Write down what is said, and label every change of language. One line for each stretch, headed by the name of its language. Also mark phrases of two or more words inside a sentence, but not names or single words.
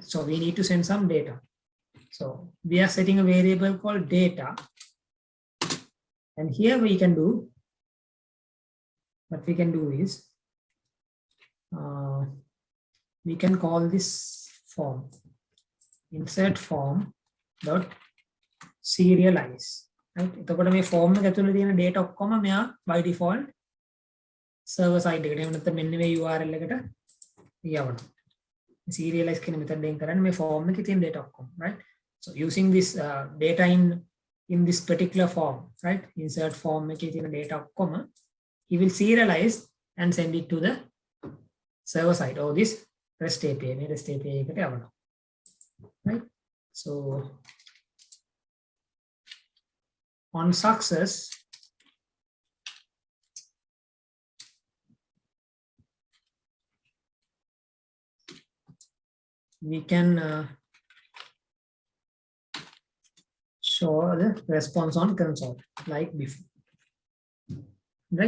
English: So we need to send some data. So we are setting a variable called data, and here we can do what we can do is we can call this form insert form dot serialize, right?
Sinhala: එතකොට මේ form එක ඇතුළේ තියෙන data ඔක්කොම මෙයා
English: by default server side
Sinhala: එකට එහෙම නැත්නම් මෙන්න මේ URL එකට යවනවා. serialize කියන method එකෙන් කරන්නේ මේ form එකේ තියෙන data ඔක්කොම,
English: right? So using this data in this particular form, right? Insert form
Sinhala: එකේ තියෙන data ඔක්කොම
English: he will serialize and send it to the server side or this REST API.
Sinhala: මේ REST API එකට යවනවා,
English: right? So on success, we can show the response on console like before, right?